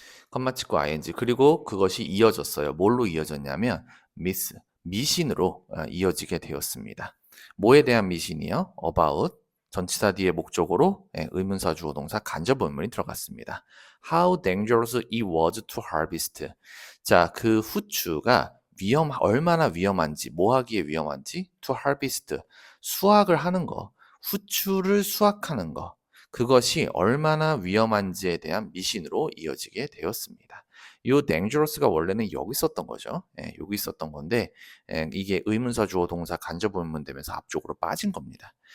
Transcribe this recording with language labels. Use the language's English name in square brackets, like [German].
[Korean] 컴마 찍고 ing 그리고 그것이 이어졌어요. 뭘로 이어졌냐면 미신으로 이어지게 되었습니다. 뭐에 대한 미신이요? about 전치사 뒤에 목적으로 의문사 주어 동사 간접 의문이 들어갔습니다. [English] How dangerous it was to harvest. [Korean] 자, 그 후추가 얼마나 위험한지, 뭐 하기에 위험한지 [English] to harvest [Korean] 수확을 하는 거, 후추를 수확하는 거. 그것이 얼마나 위험한지에 대한 미신으로 이어지게 되었습니다. 이 dangerous가 원래는 여기 있었던 거죠. 여기 있었던 건데 이게 의문사 주어 동사 간접 의문 되면서 앞쪽으로 빠진 겁니다.